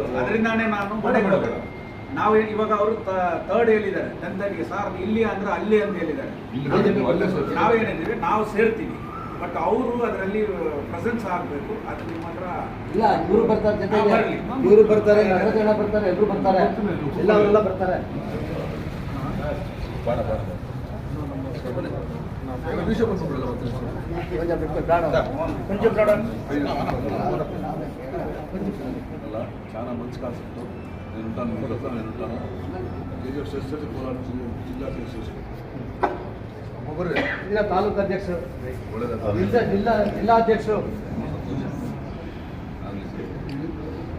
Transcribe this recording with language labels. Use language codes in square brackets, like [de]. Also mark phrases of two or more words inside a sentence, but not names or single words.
[kn] ಅದರಿಂದಾನೇ ನಾನು ಮನೆಗೆ ಹೋಗಬೇಕು. ನಾವು ಇವಾಗ ಅವರು 3rd ಹೇಳಿದ್ದಾರೆ, 10th ಸಾರ್ ಇಲ್ಲಿ ಅಂದ್ರೆ ಅಲ್ಲಿ ಅಂತ ಹೇಳಿದ್ದಾರೆ. ನಾವೇನಿದ್ದೀವಿ, ನಾವು ಸೇರ್ತೀವಿ, ಬಟ್ ಅವರು ಅದರಲ್ಲಿ ಪ್ರೆಸೆನ್ಸ್ ಆಗಬೇಕು. ಅದು ನಿಮ್ಮ ಹತ್ರ ಇಲ್ಲ, ಇವರು ಬರ್ತಾರೆ, ಜೊತೆಗೆ ಇವರು ಬರ್ತಾರೆ, ಜನ ಬರ್ತಾರೆ, ಎಲ್ಲರೂ ಬರ್ತಾರೆ, ಎಲ್ಲ ಅವರೆಲ್ಲ ಬರ್ತಾರೆ. [te] చాలా మంచి కాన్సెప్ట్. నేను ఉంటాను, నేను ఉంటాను. KGF చేస్తే కోలార్ జిల్లా [kn] ಜಿಲ್ಲಾ ತಾಲೂಕು ಅಧ್ಯಕ್ಷರು, ಜಿಲ್ಲಾ ಅಧ್ಯಕ್ಷರು,